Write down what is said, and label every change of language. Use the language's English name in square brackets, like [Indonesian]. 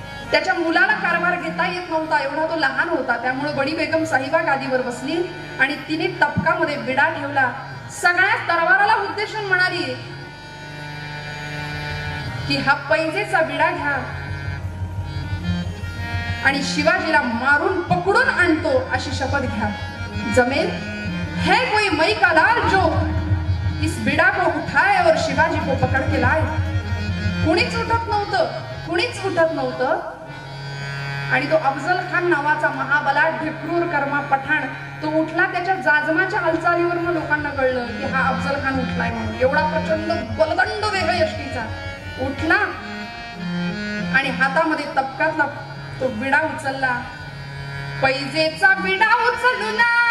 [Marathi] त्याच्या मुलाला कारभार घेता येत नव्हता, एवढा तो लहान होता. त्यामुळे बडी बेगम साहिबा गादीवर बसली आणि तिने तपकामध्ये विडा ठेवला. सगळ्या दरबाराला उद्देशून म्हणाली की हा पैजेचा विडा घ्या आणि शिवाजीला मारून पकडून आणतो अशी शपथ घ्या. [Hindi] जमेल है कोई मई का लाल जो इस बिडा को उठाए और शिवाजी को पकड़ के लाए. [Marathi] कुणीच उठत नव्हतं, कुणीच उठत नव्हतं. आणि तो अफजल खान नावाचा महाबलाढ्य क्रूर कर्मा पठाण तो उठला. त्याच्या जाजमाच्या हालचालीवरनं लोकांना कळलं की हा अफजल खान उठलाय म्हणून. एवढा प्रचंड बलदंड देह यष्टीचा उठला आणि हातामध्ये तपकातला तो विडा उचलला. पैजेचा विडा उचलून